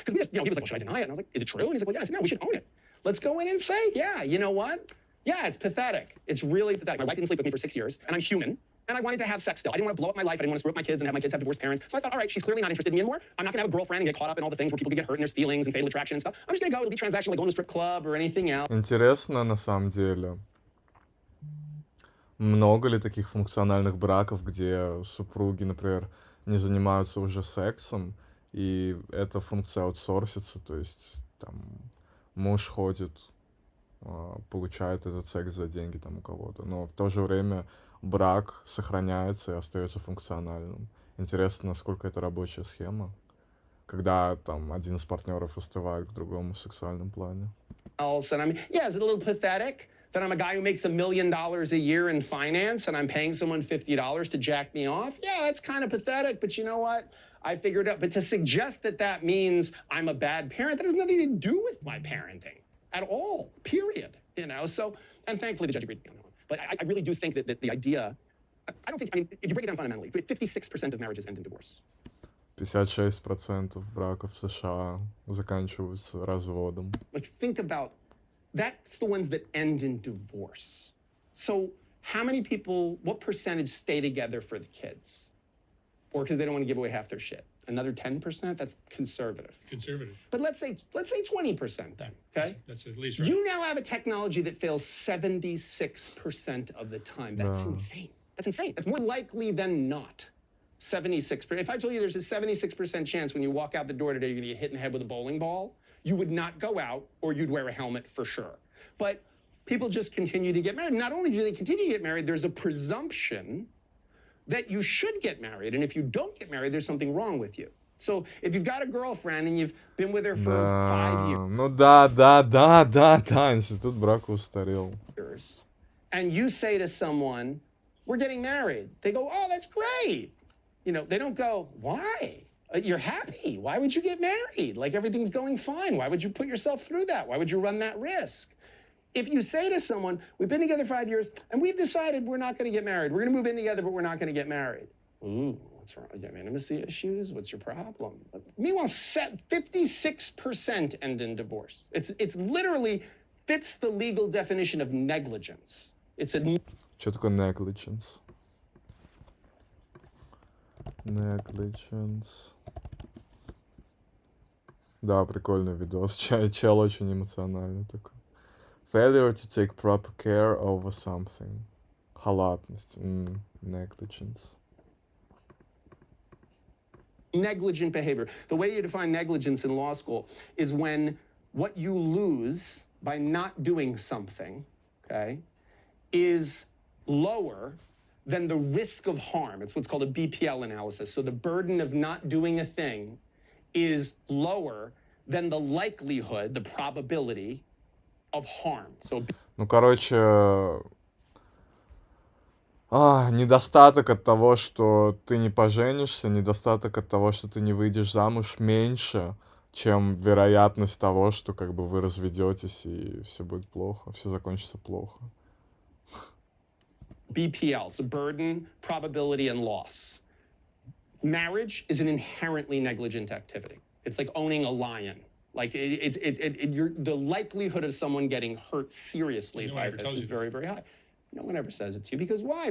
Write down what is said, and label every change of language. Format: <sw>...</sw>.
<en>Because we just, you know, he was like, well, should I deny it? And I was like, is it true? And he's like, well, yeah. I said, no, we should own it. Let's go in and say, yeah, you know what? Yeah, it's pathetic. It's really pathetic. My wife didn't sleep with me for 6 years, and I'm human, and I wanted to have sex still. I didn't want to blow up my life. I didn't want to screw up my kids and have my kids have divorced parents. So I thought, all right, she's clearly not interested in me anymore. I'm not going to have a girlfriend and get caught up in all the things where people can get hurt and there's feelings and fatal attraction and stuff. I'm just going to go. It'll be transactional, like going to a strip club or anything else.</en> <ru>Интересно, на самом деле, много ли таких функциональных браков, где супруги, например, не занимаются уже сексом, и эта функция аутсорсится, то есть там муж ходит, получает этот секс за деньги там у кого-то, но в то же время брак сохраняется и остается функциональным. Интересно, насколько это рабочая схема, когда там один из партнеров устывает к другому в сексуальном плане.</ru> <en>And I mean, yeah, is it a little pathetic that I'm a guy who makes $1 million a year in finance and I'm paying someone $50 to jack me off? Yeah, that's kind of pathetic, but you know what? I figured out. But to suggest that that means I'm a bad parent, that has nothing to do with my parenting at all, period. You know, so, and thankfully the judge agreed with me on that one. But I really do think that the idea, I don't think, I mean, if you break it down fundamentally, 56% of marriages end in divorce.</en> <ru>56% браков в США заканчиваются разводом.</ru> <en>Like, think about, that's the ones that end in divorce. So how many people, what percentage stay together for the kids? Or because they don't want to give away half their shit? Another 10%? That's conservative. Conservative. But let's say 20% then, okay? That's at least right. You now have a technology that fails 76% of the time. That's insane. That's insane. That's more likely than not. 76%. If I told you there's a 76% chance when you walk out the door today, you're going to get hit in the head with a bowling ball, you would not go out, or you'd wear a helmet for sure. But people just continue to get married. Not only do they continue to get married, there's a presumption that you should get married. And if you don't get married, there's something wrong with you. So if you've got a girlfriend and you've been with her for 5 years.</en> <ru>Ну да, институт брака устарел.</ru> <en>And you say to someone, we're getting married. They go, oh, that's great. You know, they don't go, why? You're happy. Why would you get married? Like, everything's going fine. Why would you put yourself through that? Why would you run that risk? If you say to someone, we've been together 5 years and we've decided we're not going to get married. We're going to move in together, but we're not going to get married. Ooh, what's wrong? You have intimacy issues? What's your problem? Meanwhile, 56% end in divorce. It's literally fits the legal definition of negligence. It's a...</en> <ru>Что такое negligence?</ru> <en>Negligence.</en> <ru>Да, прикольный видос. Чел очень эмоциональный такой.</ru> <en>Failure to take proper care over something.</en> <ru>Халатность. Negligence.</ru> <en>Negligent behavior. The way you define negligence in law school is when what you lose by not doing something, okay, is lower than the risk of harm. It's what's called a BPL analysis. So the burden of not doing a thing is lower than the likelihood, the probability of harm. So,</en> <ru>ну, короче, недостаток от того, что ты не поженишься, недостаток от того, что ты не выйдешь замуж, меньше, чем вероятность того, что как бы вы разведетесь и все будет плохо, все закончится плохо.</ru> <en>BPL, so burden, probability, and loss. Marriage is an inherently negligent activity. It's like owning a lion. Like the likelihood of someone getting hurt seriously by this is very, very high. No one ever says it to you. Because why?</en>